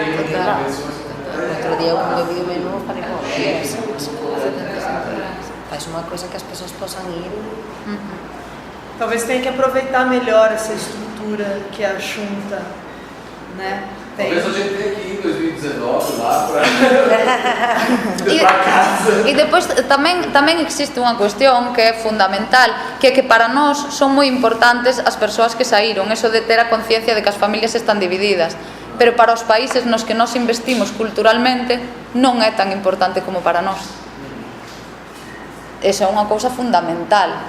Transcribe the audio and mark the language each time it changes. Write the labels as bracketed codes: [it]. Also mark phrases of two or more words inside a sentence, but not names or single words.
[pt] Outro dia, quando eu vi o menu, falei, bom, é isso. faz uma coisa que as pessoas possam ir. Talvez tenha que aproveitar melhor essa estrutura que a Junta, né? Talvez a gente tenha que ir em 2019 lá para casa. [gl] E depois tamén existe unha cuestión que é fundamental, que é que para nós son moi importantes as persoas que saíron, eso de ter a conciencia de que as familias están divididas, pero para os países nos que nos investimos culturalmente non é tan importante como para nós. Esa é unha cousa fundamental.